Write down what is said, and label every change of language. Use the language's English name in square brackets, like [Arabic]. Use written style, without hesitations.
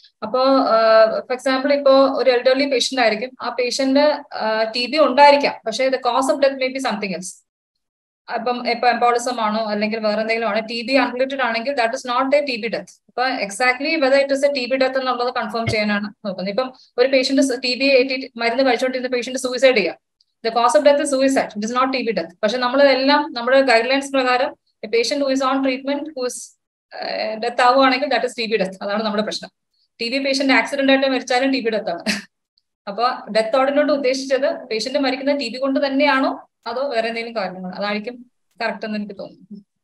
[Malayalam] അപ്പോ for example ഇപ്പോ ഒരു എൽഡർലി പേഷ്യന്റ് ആയിരിക്കും, ആ പേഷ്യന്റ് TB ഉണ്ടായിരിക്കാം, പക്ഷേ [English] The cause of death may be something else. [Malayalam] ഇപ്പൊ എംബോളിസം ആണോ അല്ലെങ്കിൽ വേറെ എന്തെങ്കിലും ആണ്, TB അൺറിലേറ്റഡ് ആണെങ്കിൽ [English] That is not a TB death. [Malayalam] അപ്പൊ exactly [English] whether it is a TB death [Malayalam] എന്നുള്ളത് കൺഫേം ചെയ്യാനാണ് നോക്കുന്നത്. ഇപ്പം ഒരു പേഷ്യന്റ് TB മരുന്ന് കഴിച്ചുകൊണ്ടിരുന്ന പേഷ്യന്റ് സൂയിസൈഡ് ചെയ്യാം, [English] the cause of death is suicide, it is not TB death. [Malayalam] പക്ഷെ നമ്മളെല്ലാം നമ്മുടെ ഗൈഡ്ലൈൻസ് പ്രകാരം [English] patient who is on treatment who is death [Malayalam] ആവുകയാണെങ്കിൽ [English] That is TB death. [Malayalam] അതാണ് നമ്മുടെ പ്രശ്നം. TB പേഷ്യന്റ് ആക്സിഡന്റ് ആയിട്ട് മരിച്ചാലും TB ഡെത്ത് ആണ്. അപ്പൊ ഡെത്ത് ഓർഡിനോട് ഉദ്ദേശിച്ചത് പേഷ്യന്റ് മരിക്കുന്നത് TB കൊണ്ട് തന്നെയാണോ അതോ വേറെ എന്തെങ്കിലും കാരണങ്ങൾ, അതായിരിക്കും കറക്റ്റ് എന്ന് എനിക്ക് തോന്നുന്നു.